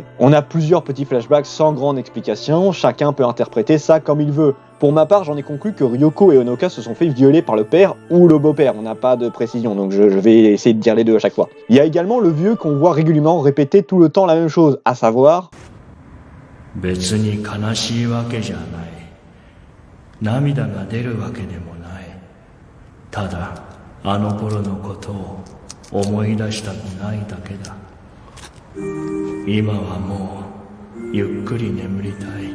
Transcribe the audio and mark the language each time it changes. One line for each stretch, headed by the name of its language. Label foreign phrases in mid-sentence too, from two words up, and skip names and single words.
French: On a plusieurs petits flashbacks sans grande explication, chacun peut interpréter ça comme il veut. Pour ma part, j'en ai conclu que Ryoko et Honoka se sont fait violer par le père ou le beau-père, on n'a pas de précision, donc je vais essayer de dire les deux à chaque fois. Il y a également le vieux qu'on voit régulièrement répéter tout le temps la même chose, à savoir...
Japanese: 別に悲しいわけじゃない。涙が出るわけでもない。ただ、あの頃のことを思い出したくないだけだ。今はもう、ゆっくり眠りたい。